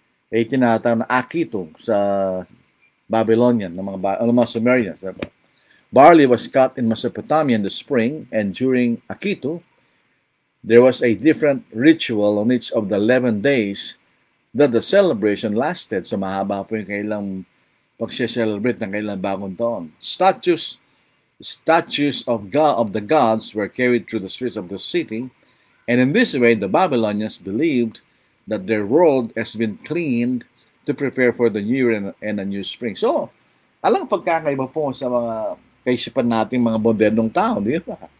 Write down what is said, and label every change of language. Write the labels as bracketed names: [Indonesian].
[Filipino] Tinatawag na Akitu sa Babylonian ng mga Sumerians. [English] Barley was cut in Mesopotamia in the spring, and during Akitu, there was a different ritual on each of the 11 days that the celebration lasted. [Filipino] So mahaba po yung kailang pag-celebrate ng kailang bagong taon. [English] Statues of the gods were carried through the streets of the city, and in this way the Babylonians believed that their world has been cleaned to prepare for the new year and a new spring. [Filipino] So, alang pagkakaiba po sa mga kaisipan nating mga modernong tao, di ba?